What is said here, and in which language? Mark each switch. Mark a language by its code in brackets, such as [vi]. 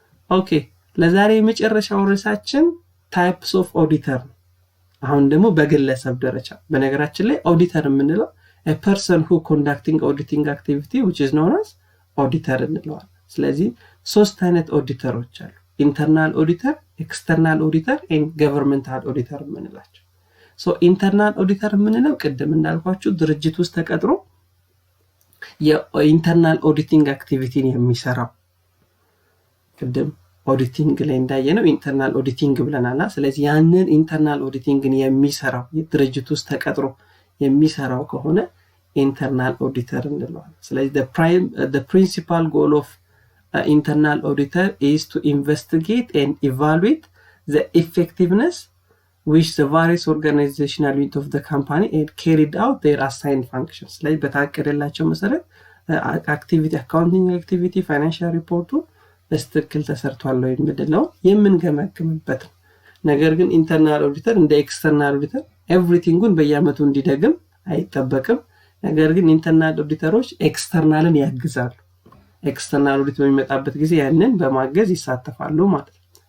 [am] ኦኬ ለዛሬ የመጨረሻው ርዕሳችን ታይፕስ ኦፍ ኦዲተር አሁን ደግሞ በግለሰብ ደረጃ በነገራችን ላይ ኦዲተር የምንለው [en] a person who conducting auditing activity which is known as auditor [am] እንለዋለን ስለዚህ ሶስት አይነት ኦዲተሮች አሉ ኢንተርናል ኦዲተር ኤክስተርናል ኦዲተር and governmental auditor የምንላቸው so internal auditor የምንለው ቅድም እንዳልኳችሁ ድርጅት ውስጥ ተቀጥሮ የኢንተርናል ኦዲቲንግ አክቲቪቲን የሚሰራው ቅድም ኦዲቲንግ ላይ እንዳየነው ኢንተርናል ኦዲቲንግ ብለናል። ስለዚህ ያንን ኢንተርናል ኦዲቲንግን የሚሰራው የድርጅት ውስጥ ተቀጥሮ የሚሰራው ከሆነ ኢንተርናል ኦዲተር እንለዋለን። [en] ስለዚህ the principal goal of internal auditor is to investigate and evaluate the effectiveness which the various organizational units of the company and carried out their assigned functions. [am] ስለዚህ በታቀደላቸው መሰረት አክቲቪቲ አካውንቲንግ አክቲቪቲ ፋይናንሻል ሪፖርቱ በስትክክል ተሰርቷል ወይ የምንለው የምንገመግምበት ነው። ነገር ግን ኢንተርናል ኦዲተር እንደ ኤክስተርናል ኦዲተር ኤቭሪቲንጉን በየአመቱ እንዲደግም አይጠበቅም። ነገር ግን ኢንተርናል ኦዲተሮች ኤክስተርናልን ያግዛሉ። ኤክስተርናል ኦዲት በሚመጣበት ጊዜ ያንን በማገዝ ይሳተፋሉ ማለት ነው።